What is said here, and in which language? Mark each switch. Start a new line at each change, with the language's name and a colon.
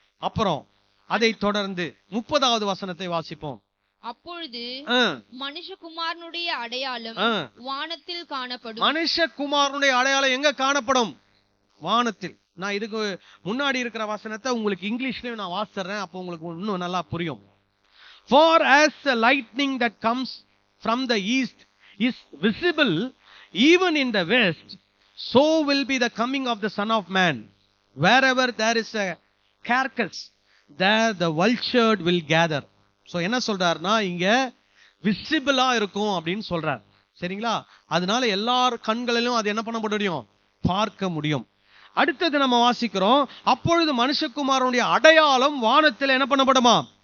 Tamil: அப்புறம் அதை தொடர்ந்து 30வது வசனத்தை வாசிப்போம். அப்பொழுது மனுஷகுமாரனுடைய அடையாளம் வானத்தில் காணப்படும். மனுஷகுமாரனுடைய அடையாளம் எங்க காணப்படும்? வானத்தில். நான் இதுக்கு முன்னாடி இருக்கிற வசனத்தை உங்களுக்கு இங்கிலீஷ்லயும் நான் வாசிறேன், அப்போ உங்களுக்கு இன்னும் நல்லா புரியும்.
English: For as the lightning that comes from the east is visible even in the west, so will be the coming of the Son of Man. Wherever there is a carcass, there the vulture will gather.
Tamil: So என்ன சொல்றாருன்னா, இங்க விசிபிளா இருக்கும் அப்படின்னு சொல்றார். சரிங்களா? அதனால எல்லார் கண்களிலும் அது என்ன பண்ண முடியும்? பார்க்க முடியும். அடுத்தது நம்ம வாசிக்கிறோம், அப்பொழுது மனுஷகுமாரனுடைய அடையாளம் வானத்தில் என்ன பண்ணப்படுமா?